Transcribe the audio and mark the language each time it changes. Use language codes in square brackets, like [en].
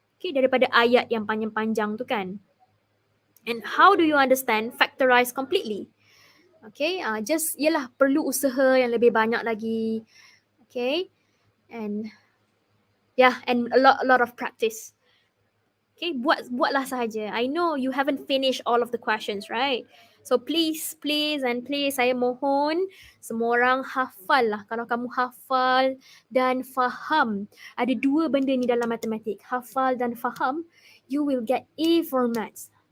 [ms] Okay, daripada ayat yang panjang-panjang tu kan. [en] And how do you understand factorize completely? [ms] Okay, just yelah perlu usaha yang lebih banyak lagi. [en] Okay, and yeah, and a lot of practice. Okay, [ms] buatlah sahaja. [en] I know you haven't finished all of the questions, right? [ms] So please saya mohon semua orang hafal lah. Kalau kamu hafal dan faham, ada dua benda ni dalam matematik, hafal dan faham, [en] you will get A for maths.